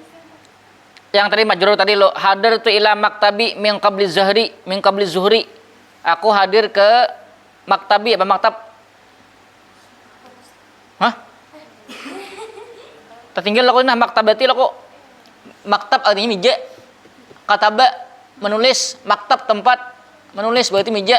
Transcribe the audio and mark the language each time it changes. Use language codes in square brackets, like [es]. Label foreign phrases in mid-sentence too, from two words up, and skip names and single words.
[id] Yang tadi majrur tadi lo, [ar] حضرت إلى مكتبي من قبل الظهر. [id] Aku hadir ke maktabi apa maktab? Hah? Tertinggal lo nah maktabati lo kok. Maktab artinya meja. Kataba menulis, maktab tempat menulis berarti meja.